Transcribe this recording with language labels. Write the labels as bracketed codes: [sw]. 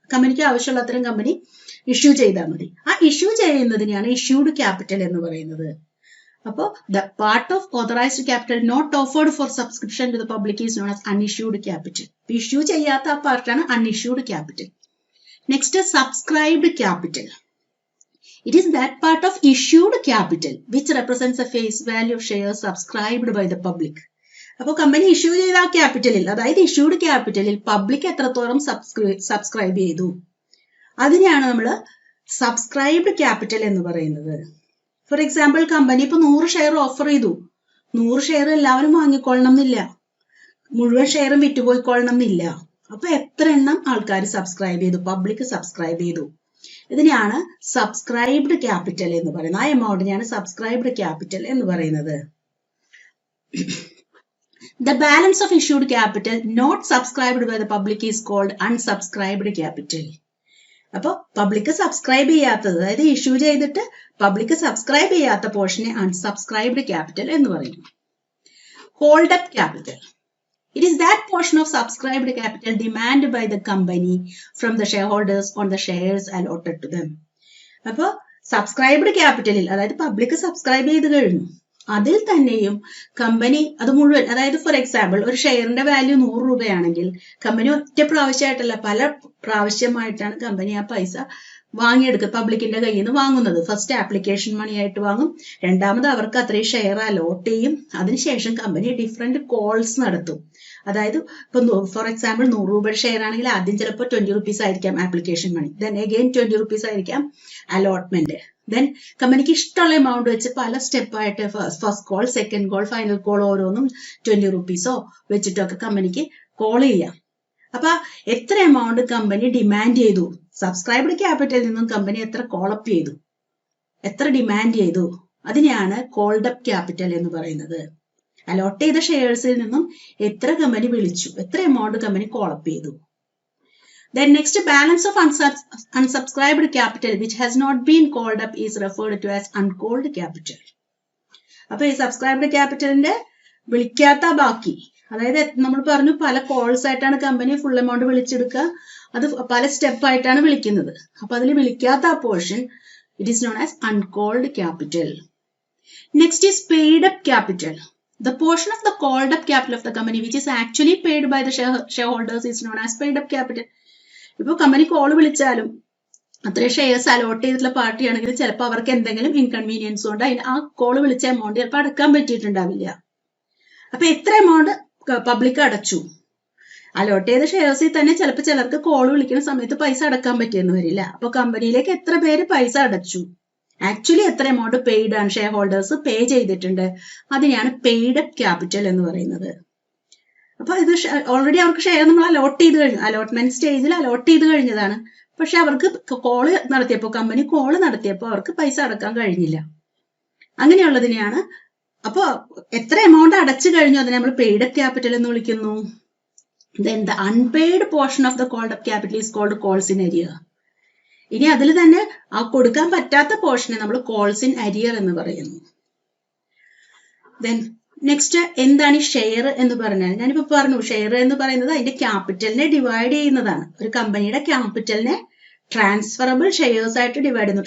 [ml] കമ്പനിക്ക് ആവശ്യമുള്ള അത്രയും കമ്പനി ഇഷ്യൂ ചെയ്താൽ മതി. ആ ഇഷ്യൂ ചെയ്യുന്നതിനെയാണ് ഇഷ്യൂഡ് ക്യാപിറ്റൽ എന്ന് പറയുന്നത്. [en] അപ്പോൾ the part of authorised capital not offered for subscription to the public is known as unissued capital. [ml] Issue ചെയ്യാത്ത ആ പാർട്ടാണ് unissued capital. [en] Next subscribed capital. It is that part of issued capital which represents a face value of shares subscribed by the public. [ml] അപ്പോൾ company issue ചെയ്ത ആ ക്യാപിറ്റലിൽ, അതായത് issued ക്യാപിറ്റലിൽ public എത്രത്തോളം subscribe ചെയ്തു അതിനെയാണ് നമ്മൾ സബ്സ്ക്രൈബ്ഡ് ക്യാപിറ്റൽ എന്ന് പറയുന്നത്. ഫോർ എക്സാമ്പിൾ കമ്പനി ഇപ്പൊ 100 ഷെയർ ഓഫർ ചെയ്തു. 100 ഷെയർ എല്ലാവരും വാങ്ങിക്കൊള്ളണം എന്നില്ല, മുഴുവൻ ഷെയറും വിറ്റുപോയിക്കൊള്ളണം എന്നില്ല. അപ്പൊ എത്ര എണ്ണം ആൾക്കാർ സബ്സ്ക്രൈബ് ചെയ്തു, പബ്ലിക് സബ്സ്ക്രൈബ് ചെയ്തു. ഇതിനെയാണ് സബ്സ്ക്രൈബ്ഡ് ക്യാപിറ്റൽ എന്ന് പറയുന്നത്. ആ എമൗണ്ടിനെയാണ് സബ്സ്ക്രൈബ്ഡ് ക്യാപിറ്റൽ എന്ന് പറയുന്നത്. [en] The balance of issued capital not subscribed by the public is called unsubscribed capital. [ml] അപ്പോൾ പബ്ലിക് സബ്സ്ക്രൈബ് ചെയ്യാത്തത്, അതായത് ഇഷ്യൂ ചെയ്തിട്ട് പബ്ലിക് സബ്സ്ക്രൈബ് ചെയ്യാത്ത പോർഷനെ അൺസബ്സ്ക്രൈബ്ഡ് ക്യാപിറ്റൽ എന്ന് പറയും. [en] Called up capital. It is that portion of subscribed capital demanded by the company from the shareholders on the shares allotted to them. [ml] അപ്പോൾ subscribed ക്യാപിറ്റലിൽ, അതായത് public subscribe ചെയ്ത് കഴിഞ്ഞു, അതിൽ തന്നെയും കമ്പനി അത് മുഴുവൻ, അതായത് ഫോർ എക്സാമ്പിൾ ഒരു ഷെയറിന്റെ വാല്യൂ 100 രൂപയാണെങ്കിൽ കമ്പനി ഒറ്റ പ്രാവശ്യമായിട്ടല്ല പല പ്രാവശ്യമായിട്ടാണ് കമ്പനി ആ പൈസ വാങ്ങിയെടുക്കുക, പബ്ലിക്കിന്റെ കയ്യിൽ നിന്ന് വാങ്ങുന്നത്. ഫസ്റ്റ് ആപ്ലിക്കേഷൻ മണി ആയിട്ട് വാങ്ങും, രണ്ടാമത് അവർക്ക് അത്രയും ഷെയർ അലോട്ട് ചെയ്യും, അതിനുശേഷം കമ്പനി ഡിഫറെന്റ് കോൾസ് നടത്തും. അതായത് ഇപ്പൊ ഫോർ എക്സാമ്പിൾ 100 രൂപയുടെ ഷെയർ ആണെങ്കിൽ ആദ്യം ചിലപ്പോൾ 20 റുപ്പീസ് ആയിരിക്കാം ആപ്ലിക്കേഷൻ മണി, ദെൻ അഗെയിൻ 20 റുപ്പീസ് ആയിരിക്കാം അലോട്ട്മെന്റ്, ദെൻ കമ്പനിക്ക് ഇഷ്ടമുള്ള എമൗണ്ട് വെച്ച് പല സ്റ്റെപ്പായിട്ട് first call, second call, final call ഓരോന്നും 20 റുപ്പീസോ വെച്ചിട്ടൊക്കെ കമ്പനിക്ക് കോൾ ചെയ്യാം. അപ്പൊ എത്ര എമൗണ്ട് കമ്പനി ഡിമാൻഡ് ചെയ്തു, സബ്സ്ക്രൈബ്ഡ് ക്യാപിറ്റലിൽ നിന്നും കമ്പനി എത്ര കോളപ്പ് ചെയ്തു, എത്ര ഡിമാൻഡ് ചെയ്തു, അതിനെയാണ് കോൾഡ് അപ്പ് ക്യാപിറ്റൽ എന്ന് പറയുന്നത്. അലോട്ട് ചെയ്ത ഷെയർസിൽ നിന്നും എത്ര കമ്പനി വിളിച്ചു, എത്ര എമൗണ്ട് കമ്പനി കോളപ്പ് ചെയ്തു. [en] Then next, balance of unsubscribed capital which has not been called up is referred to as uncalled capital. [ml] അപ്പൊ ഈ സബ്സ്ക്രൈബ്ഡ് ക്യാപിറ്റലിന്റെ വിളിക്കാത്ത ബാക്കി, അതായത് നമ്മൾ പറഞ്ഞു പല കോൾസ് ആയിട്ടാണ് കമ്പനി ഫുൾ എമൗണ്ട് വിളിച്ചെടുക്കുക, അത് പല സ്റ്റെപ്പ് ആയിട്ടാണ് വിളിക്കുന്നത്. അപ്പൊ അതിൽ വിളിക്കാത്ത ആ portion [en] It is known as uncalled capital. Next is paid up capital. The portion of the called up capital of the company which is actually paid by the shareholders is known as paid up capital. [ml] ഇപ്പോൾ company call വിളിച്ചാലും അത്രയും shares allot ചെയ്തിട്ടുള്ള പാർട്ടിയാണെങ്കിൽ ചിലപ്പോൾ അവർക്ക് എന്തെങ്കിലും inconvenience കൊണ്ട് ആ call വിളിച്ച എമൗണ്ട് ചിലപ്പോൾ അടക്കാൻ പറ്റിയിട്ടുണ്ടാവില്ല. അപ്പൊ എത്ര എമൗണ്ട് പബ്ലിക് അടച്ചു, അലോട്ട് ചെയ്ത ഷെയർസിൽ തന്നെ ചിലപ്പോൾ ചിലർക്ക് കോൾ വിളിക്കുന്ന സമയത്ത് പൈസ അടക്കാൻ പറ്റിയെന്ന് വരില്ല. അപ്പൊ കമ്പനിയിലേക്ക് എത്ര പേര് പൈസ അടച്ചു, ആക്ച്വലി എത്ര എമൗണ്ട് പെയ്ഡ് ആണ്, ഷെയർ ഹോൾഡേഴ്സ് പേ ചെയ്തിട്ടുണ്ട്, അതിനെയാണ് പെയ്ഡ് അപ്പ് ക്യാപിറ്റൽ എന്ന് പറയുന്നത്. അപ്പൊ ഇത് ഓൾറെഡി അവർക്ക് ഷെയർ നമ്മൾ അലോട്ട് ചെയ്ത് കഴിഞ്ഞു, അലോട്ട്മെന്റ് സ്റ്റേജിൽ അലോട്ട് ചെയ്ത് കഴിഞ്ഞതാണ്. പക്ഷെ അവർക്ക് കോള് നടത്തിയപ്പോൾ, കമ്പനി കോള് നടത്തിയപ്പോൾ അവർക്ക് പൈസ അടക്കാൻ കഴിഞ്ഞില്ല. അങ്ങനെയുള്ളതിനെയാണ്, അപ്പൊ എത്ര എമൗണ്ട് അടച്ചു കഴിഞ്ഞു അതിനെ നമ്മൾ പെയ്ഡ് അപ്പ് ക്യാപിറ്റൽ എന്ന് വിളിക്കുന്നു. [en] Then the unpaid portion of the called up capital is called calls in arrear. [ml] ഇനി അതിൽ തന്നെ ആ കൊടുക്കാൻ പറ്റാത്ത പോർഷനെ നമ്മൾ കോൾസ് ഇൻ അരിയർ എന്ന് പറയുന്നു. ദെൻ നെക്സ്റ്റ്, എന്താണ് ഈ ഷെയർ എന്ന് പറഞ്ഞാൽ, ഞാനിപ്പോ പറഞ്ഞു ഷെയർ എന്ന് പറയുന്നത് അതിന്റെ ക്യാപിറ്റലിനെ ഡിവൈഡ് ചെയ്യുന്നതാണ്. ഒരു കമ്പനിയുടെ ക്യാപിറ്റലിനെ ട്രാൻസ്ഫറബിൾ ഷെയർസ് ആയിട്ട് ഡിവൈഡ് ചെയ്യുന്നു.